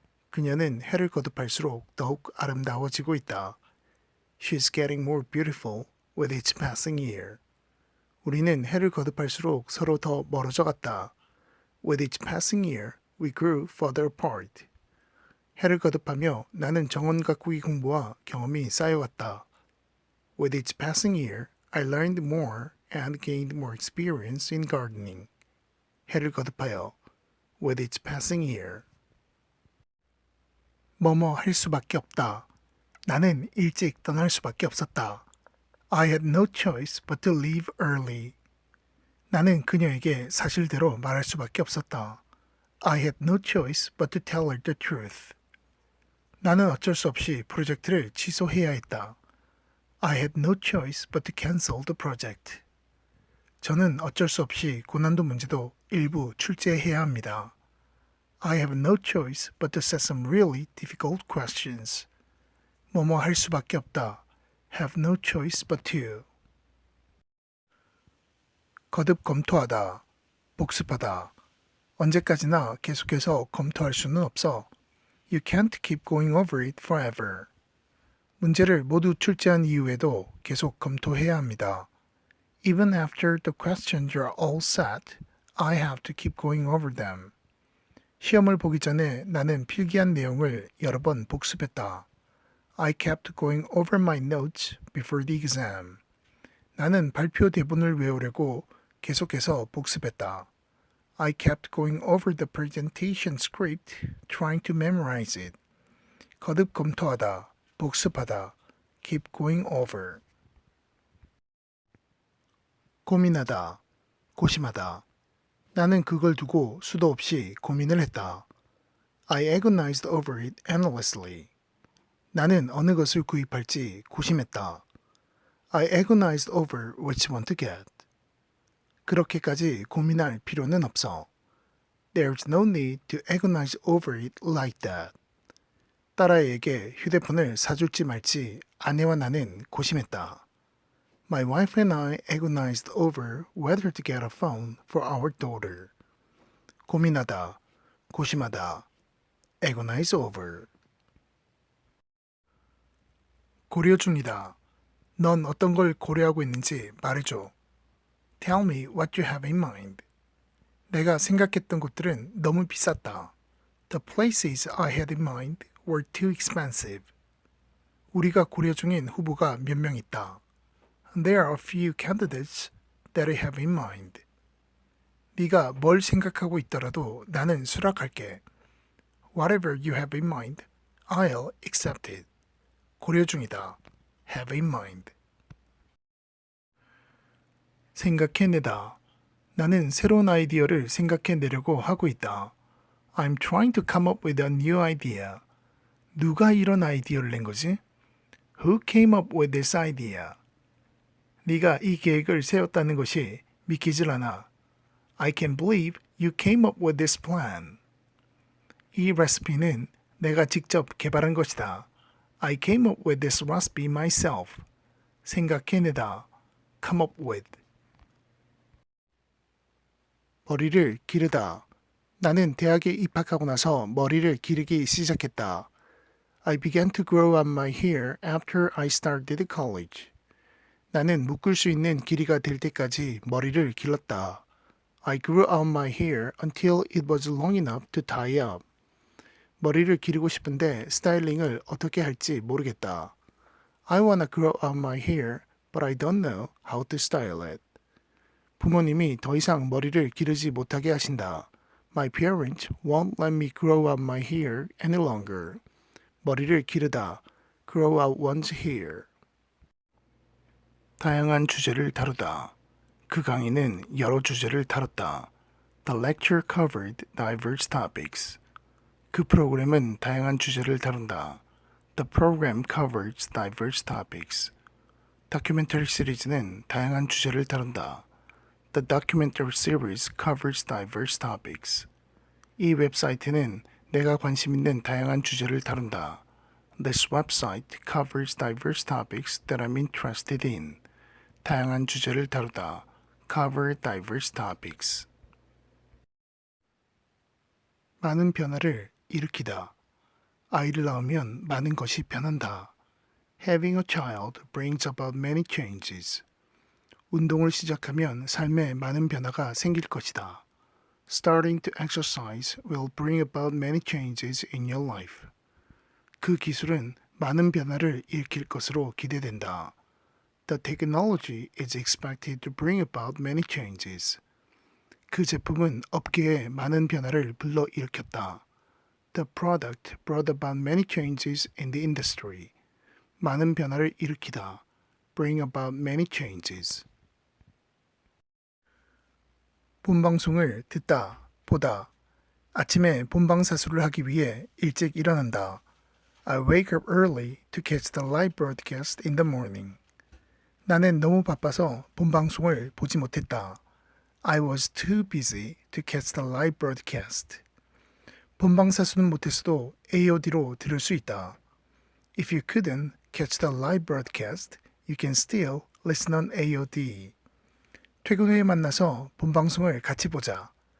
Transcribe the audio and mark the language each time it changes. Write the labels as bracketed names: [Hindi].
[Korean] 그녀는 해를 거듭할수록 더욱 아름다워지고 있다. [English] She's getting more beautiful with each passing year. [Korean] 우리는 해를 거듭할수록 서로 더 멀어져 갔다. [English] With each passing year, we grew further apart. [Korean] 해를 거듭하며 나는 정원 가꾸기 공부와 경험이 쌓여갔다. [English] With each passing year, I learned more and gained more experience in gardening. [Korean] 해를 거듭하여 [English] with each passing year. [Korean] 뭐뭐 할 수밖에 없다. 나는 일찍 떠날 수밖에 없었다. [English] I had no choice but to leave early. [Korean] 나는 그녀에게 사실대로 말할 수밖에 없었다. [English] I had no choice but to tell her the truth. [Korean] 나는 어쩔 수 없이 프로젝트를 취소해야 했다. [English] I had no choice but to cancel the project. [Korean] 저는 어쩔 수 없이 고난도 문제도 일부 출제해야 합니다. [English] I have no choice but to set some really difficult questions. [Korean] 뭐뭐 할 수밖에 없다. [English] Have no choice but to. [Korean] 거듭 검토하다. 복습하다. 언제까지나 계속해서 검토할 수는 없어. [English] You can't keep going over it forever. [Korean] 문제를 모두 출제한 이후에도 계속 검토해야 합니다. [English] Even after the questions are all set, I have to keep going over them. [Korean] 시험을 보기 전에 나는 필기한 내용을 여러 번 복습했다. [English] I kept going over my notes before the exam. [Korean] 나는 발표 대본을 외우려고 계속해서 복습했다. [English] I kept going over the presentation script, trying to memorize it. [Korean] 거듭 검토하다, 복습하다, [English] keep going over. [Korean] 고민하다, 고심하다. 나는 그걸 두고 수도 없이 고민을 했다. [English] I agonized over it endlessly. [Korean] 나는 어느 것을 구입할지 고심했다. [English] I agonized over which one to get. [Korean] 그렇게까지 고민할 필요는 없어. [English] There's no need to agonize over it like that. [Korean] 딸아이에게 휴대폰을 사줄지 말지 아내와 나는 고심했다. [English] My wife and I agonized over whether to get a phone for our daughter. [Korean] 고민하다, 고심하다, [English] agonize over. [Korean] 고려 중이다. 넌 어떤 걸 고려하고 있는지 말해줘. [English] Tell me what you have in mind. [Korean] 내가 생각했던 곳들은 너무 비쌌다. [English] The places I had in mind were too expensive. [Korean] 우리가 고려 중인 후보가 몇 명 있다. [English] There are a few candidates that I have in mind. [Korean] 네가 뭘 생각하고 있더라도 나는 수락할게. [English] Whatever you have in mind, I'll accept it. [Korean] 고려 중이다. [English] Have in mind. [Korean] 생각해내다. 나는 새로운 아이디어를 생각해내려고 하고 있다. [English] I'm trying to come up with a new idea. [Korean] 누가 이런 아이디어를 낸 거지? [English] Who came up with this idea? [Korean] 네가 이 계획을 세웠다는 것이 믿기질 않아. [English] I can't believe you came up with this plan. [Korean] 이 레시피는 내가 직접 개발한 것이다. [English] I came up with this recipe myself. [Korean] 생각해내다. [English] come up with. [Korean] 머리를 기르다. 나는 대학에 입학하고 나서 머리를 기르기 시작했다. [English] I began to grow out my hair after I started college. [Korean] 나는 묶을 수 있는 길이가 될 때까지 머리를 길렀다. [English] I grew out my hair until it was long enough to tie up. [Korean] 머리를 기르고 싶은데 스타일링을 어떻게 할지 모르겠다. [English] I wanna grow out my hair, but I don't know how to style it. [Korean] 부모님이 더 이상 머리를 기르지 못하게 하신다. [English] My parents won't let me grow out my hair any longer. [Korean] 머리를 기르다. [English] Grow out one's hair. [Korean] 다양한 주제를 다루다. 그 강의는 여러 주제를 다뤘다. [English] The lecture covered diverse topics. [Korean] 그 프로그램은 다양한 주제를 다룬다. [English] The program covers diverse topics. [Korean] 다큐멘터리 시리즈는 다양한 주제를 다룬다. [English] The documentary series covers diverse topics. [Korean] 이 웹사이트는 내가 관심 있는 다양한 주제를 다룬다. [English] This website covers diverse topics that I'm interested in. [Korean] 다양한 주제를 다루다. [English] Cover diverse topics. [Korean] 많은 변화를 일으키다. 아이를 낳으면 많은 것이 변한다. [English] Having a child brings about many changes. [Korean] 운동을 시작하면 삶에 많은 변화가 생길 것이다. [English] Starting to exercise will bring about many changes in your life. [Korean] 그 기술은 많은 변화를 일으킬 것으로 기대된다. [English] The technology is expected to bring about many changes. [Korean] 그 제품은 업계에 많은 변화를 불러일으켰다. [English] The product brought about many changes in the industry. [Korean] 많은 변화를 일으키다. [English] Bring about many changes. [Korean] 본방송을 듣다, 보다. 아침에 본방사수를 하기 위해 일찍 일어난다. [English] I wake up early to catch the live broadcast in the morning. [Korean] 나는 너무 바빠서 본방송을 보지 못했다. [English] I was too busy to catch the live broadcast. [Korean] 본방사수는 못했어도 AOD로 들을 수 있다. [English] If you couldn't catch the live broadcast, you can still listen on AOD. [Korean] 퇴근 후에 만나서 본방송을 같이 보자.